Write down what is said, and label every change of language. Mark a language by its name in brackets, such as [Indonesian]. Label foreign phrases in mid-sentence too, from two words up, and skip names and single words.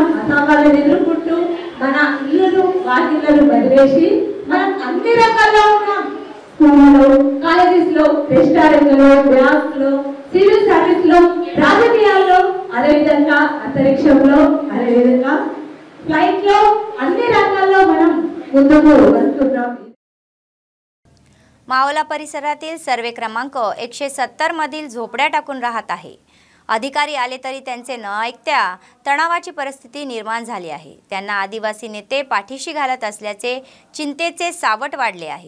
[Telugu] ఆ సవాళ్ళని ఎదుర్కొంటూ మన ఇళ్ళను వాకిళ్ళను వదిలేసి మనం అన్ని రకాల్లో ఉన్నాం. స్కూల్లో, కాలేజెస్లో, రెస్టారెంట్లో, బ్యాంక్లో, సివిల్ సర్వీస్లో, రాజకీయాల్లో, అదేవిధంగా अंतरिक्षంలో, అదేవిధంగా फ्लाइटలో, అన్ని రంగాల్లో మనం ముందుకు వస్తున్నాం. [Marathi] मावला परिसरातील सर्वे क्रमांक 170 मधील झोपड्या टाकून राहत आहे. अधिकारी आले तरी त्यांचे न ऐकता तणावाची परिस्थिती निर्माण झाली आहे. त्यांना आदिवासी नेते पाठीशी घालत असल्याचे चिंतेचे सावट वाढले आहे.